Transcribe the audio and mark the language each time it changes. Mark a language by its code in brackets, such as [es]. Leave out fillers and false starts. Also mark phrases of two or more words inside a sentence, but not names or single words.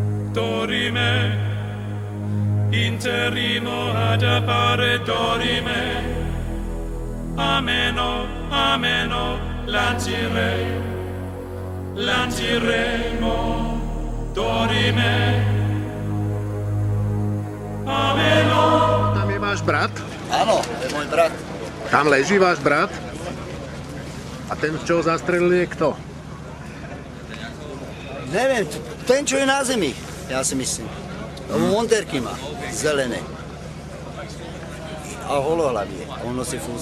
[sk] dorime, interimo ad appare dorime, ameno, ameno, lanciremo, dorime, ameno. Tam je váš brat? Áno, to je môj brat. Tam leží váš brat? A ten, čo ho zastrelil, je kto? Neviem, ten, čo je na zemi, ja si myslím. Monterky má, zelené. A holohlavie, on nosí fúze.